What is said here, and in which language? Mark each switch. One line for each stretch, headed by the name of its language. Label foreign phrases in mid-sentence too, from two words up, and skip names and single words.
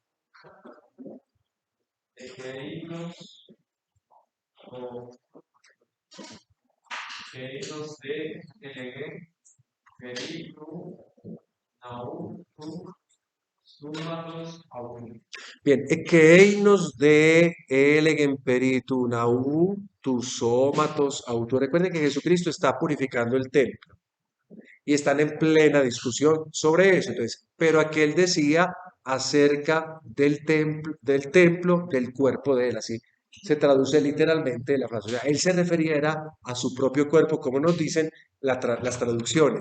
Spanish: Queridos de Bien,
Greek: ἐκεῖνος δὲ ἔλεγεν περὶ τοῦ ναοῦ τοῦ σώματος αὐτοῦ.
Spanish: Recuerden que Jesucristo está purificando el templo y están en plena discusión sobre eso. Entonces, pero aquel decía acerca del templo, del cuerpo de él, así se traduce literalmente la frase. O sea, él se refería era a su propio cuerpo, como nos dicen las traducciones.